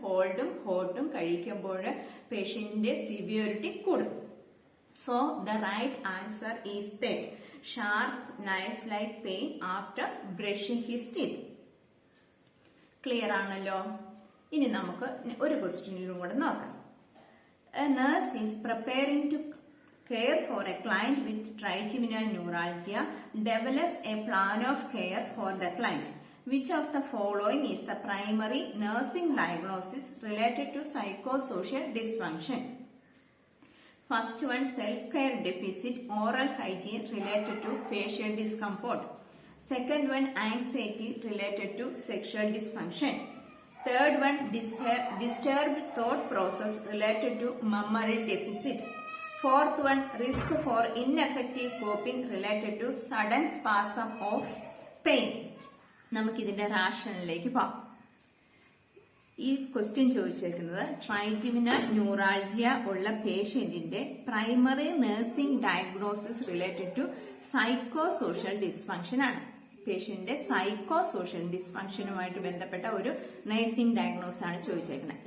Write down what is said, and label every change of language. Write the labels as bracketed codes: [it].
[ml] കോൾഡും ഹോട്ടും കഴിക്കുമ്പോൾ പേഷ്യന്റിന്റെ സിവിയറിറ്റി കൂടും. [en] So the right answer is that sharp knife like pain after brushing his teeth. [ml] Clear ആണല്ലോ. ഇനി നമുക്ക് ഒരു ക്വസ്റ്റ്യനിലും കൂടെ നോക്കാം. [en] A nurse is preparing to care for a client with trigeminal neuralgia, develops a plan of care for the client. Which of the following is the primary nursing diagnosis related to psychosocial dysfunction? First one, self-care deficit, oral hygiene related to facial discomfort. Second one, anxiety related to sexual dysfunction. Third one, disturbed thought process related to memory deficit. Fourth one, risk for ineffective coping related to sudden spasm of pain. [ml] നമുക്കിതിന്റെ റാഷണലിലേക്ക് പോകാം. ഈ question ചോദിച്ചേക്കുന്നത് ട്രൈജിമിനൽ neuralgia ഉള്ള പേഷ്യന്റിന്റെ primary nursing diagnosis related to psycho social dysfunction ആണ്. പേഷ്യന്റിന്റെ psycho social ഡിസ്ഫങ്ഷനുമായിട്ട് ബന്ധപ്പെട്ട ഒരു nursing diagnose ആണ് ചോദിച്ചേക്കുന്നത്.